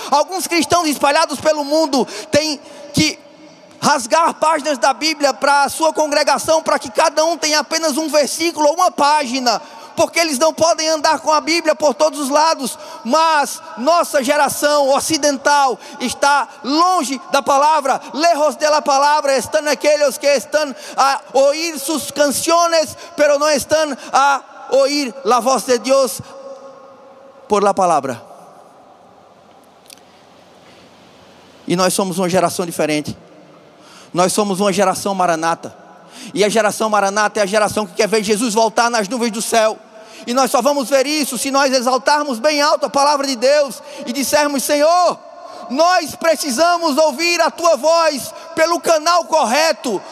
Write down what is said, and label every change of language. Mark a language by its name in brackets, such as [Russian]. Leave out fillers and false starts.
[Portuguese] Alguns cristãos espalhados pelo mundo têm que rasgar páginas da Bíblia para a sua congregação, para que cada um tenha apenas um versículo ou uma página, porque eles não podem andar com a Bíblia por todos os lados. Mas nossa geração ocidental está longe da palavra. [Spanish] Lejos de la palabra están aquellos que están a oír sus canciones, pero no están a oír la voz de Dios por la palabra. [Portuguese] E nós somos uma geração diferente. Nós somos uma geração Maranata. E a geração Maranata é a geração que quer ver Jesus voltar nas nuvens do céu. E nós só vamos ver isso se nós exaltarmos bem alto a palavra de Deus e dissermos: Senhor, nós precisamos ouvir a Tua voz pelo canal correto.